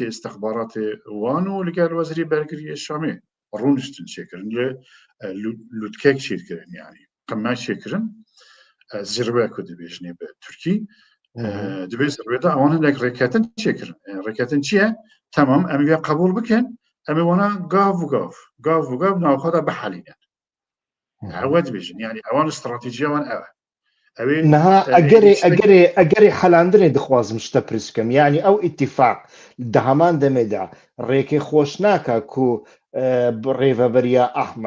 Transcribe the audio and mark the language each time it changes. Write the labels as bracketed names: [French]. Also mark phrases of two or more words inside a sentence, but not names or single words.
[Kurdish] ئستەخباراتی وان و لەگەل وەزیری بەرگریە شامێ ڕوونشتن چێکردن لێ لوتکێک چیرکردن یعنی قەممە چێکردن زیربە کو دەبێژنێ بە تورکی دەبێت زیربێدا ئەوان هەندێک ڕێکەتن چێکردن ڕێکەتن چییە تەمام ئەمێ قبول بکەن ئەمێ وانە گاو و گاو ناوخۆدا بەحەلینەن ئەوە دەبێژن یعنی ئەوان استراتیژیەوان ئەوە نها ئەگەری حەلاندنێ دخوازم شتە پرسکەم یعنی ئەو ئیتیفاق دە هەمان دەمێدا ڕێکی خۆش ناکە کو ڕێڤەبەریە ئەحمەد